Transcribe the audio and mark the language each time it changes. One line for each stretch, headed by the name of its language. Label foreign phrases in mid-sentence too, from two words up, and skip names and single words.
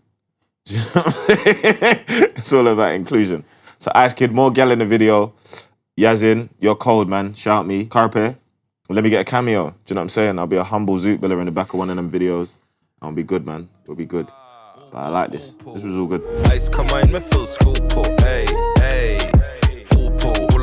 English: Do you know what I'm saying? It's all about inclusion. So Icekiid, more gal in the video. Yasin, you're cold, man. Shout me. Karpe, let me get a cameo. Do you know what I'm saying? I'll be a humble zootbiller in the back of one of them videos. I'll be good, man. It'll be good. But I like this. This was all good.
Danish: Ice kommer ind med fed sko på, ay, ay. Ro på.